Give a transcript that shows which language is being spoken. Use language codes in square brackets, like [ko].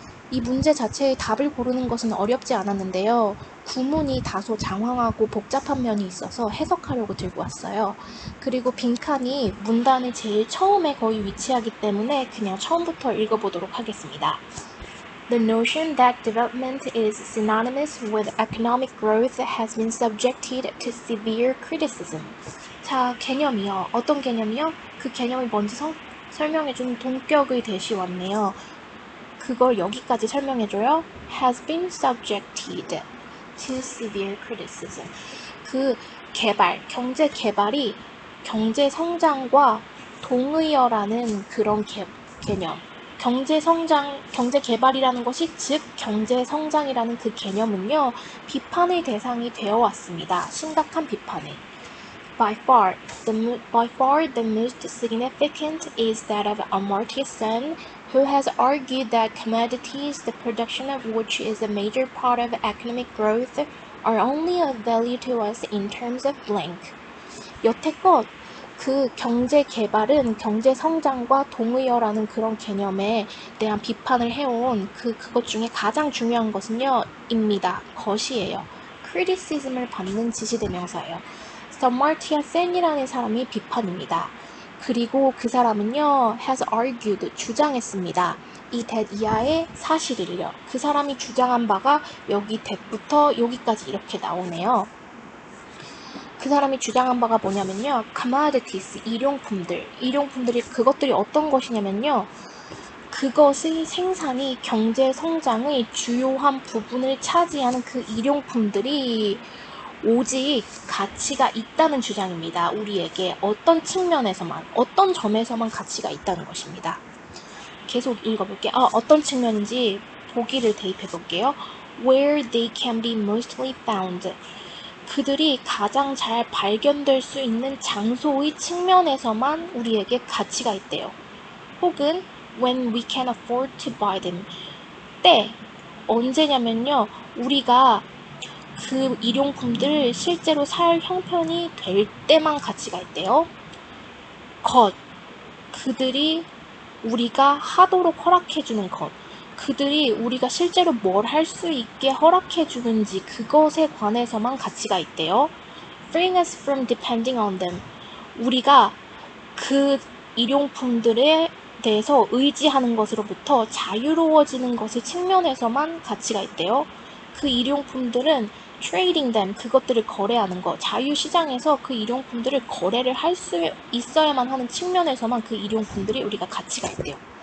[ko] 이 문제 자체의 답을 고르는 것은 어렵지 않았는데요. 구문이 다소 장황하고 복잡한 면이 있어서 해석하려고 들고 왔어요. 그리고 빈칸이 문단의 제일 처음에 거의 위치하기 때문에 그냥 처음부터 읽어보도록 하겠습니다. [en] The notion that development is synonymous with economic growth has been subjected to severe criticism. [ko] 자, 개념이요. 어떤 개념이요? 그 개념이 뭔지 설명해준 동격의 대시 왔네요. 그걸 여기까지 설명해줘요. [en] has been subjected to severe criticism. [ko] 그 경제 개발이 경제 성장과 동의어라는 그런 개념. 경제 개발이라는 것이 즉 경제 성장이라는 그 개념은요, 비판의 대상이 되어 왔습니다. 심각한 비판에. [en] By far, the most significant is that of Amartya Sen, who has argued that commodities, the production of which is a major part of economic growth, are only of value to us in terms of blank. [ko] 여태껏 그 경제 개발은 경제 성장과 동의어라는 그런 개념에 대한 비판을 해온 그것 중에 가장 중요한 것은요, 것이에요. criticism을 받는 지시대명사예요. Amartya Sen이라는 사람이 비판입니다. 그리고 그 사람은요, [en] has argued, [ko] 주장했습니다. 이 that 이하의 사실을요. 그 사람이 주장한 바가 여기 that부터 여기까지 이렇게 나오네요. 그 사람이 주장한 바가 뭐냐면요, commodities, 일용품들이 그것들이 어떤 것이냐면요, 그것의 생산이 경제 성장의 주요한 부분을 차지하는 그 일용품들이 오직 가치가 있다는 주장입니다. 우리에게 어떤 측면에서만, 어떤 점에서만 가치가 있다는 것입니다. 계속 읽어볼게요. 어떤 측면인지 보기를 대입해 볼게요. [en] Where they can be mostly found. [ko] 그들이 가장 잘 발견될 수 있는 장소의 측면에서만 우리에게 가치가 있대요. 혹은 [en] when we can afford to buy them. [ko] 언제냐면요, 우리가 그 일용품들을 실제로 살 형편이 될 때만 가치가 있대요. 그들이 우리가 하도록 허락해주는 것. 그들이 우리가 실제로 뭘 할 수 있게 허락해주는지 그것에 관해서만 가치가 있대요. [en] Freeing us from depending on them. [ko] 우리가 그 일용품들에 대해서 의지하는 것으로부터 자유로워지는 것의 측면에서만 가치가 있대요. 그 일용품들은 [en] trading them, [ko] 그것들을 거래하는 것, 자유시장에서 그 일용품들을 거래를 할 수 있어야만 하는 측면에서만 그 일용품들이 우리가 가치가 있대요.